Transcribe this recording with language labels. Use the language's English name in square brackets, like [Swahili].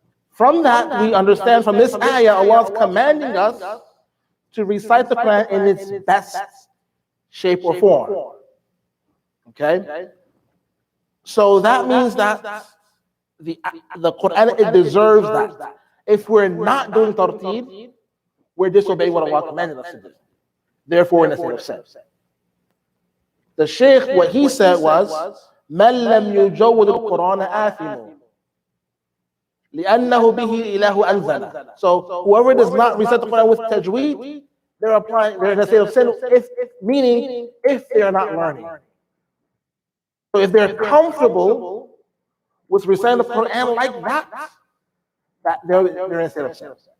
[English] From that, we understand from this ayah, Allah is commanding us to recite the Quran in its best shape or form. Okay? So that means that the Quran, it deserves that. If we're not doing tartil, we're disobeying what Allah commanded us to do. Therefore, we're in a state of sin. The Shaykh, what he said was, [Arabic] مَنْ لَمْ يُجَوِّدِ الْقُرْآنَ آثِمٌ لِأَنَّهُ بِهِ إِلَهُ أَنزَلَ. [English] So whoever does not recite the Quran with Tajweed, they're in a state of sin, meaning if they are not learning. So if they're comfortable with reciting the Quran like that they're in a state of sin.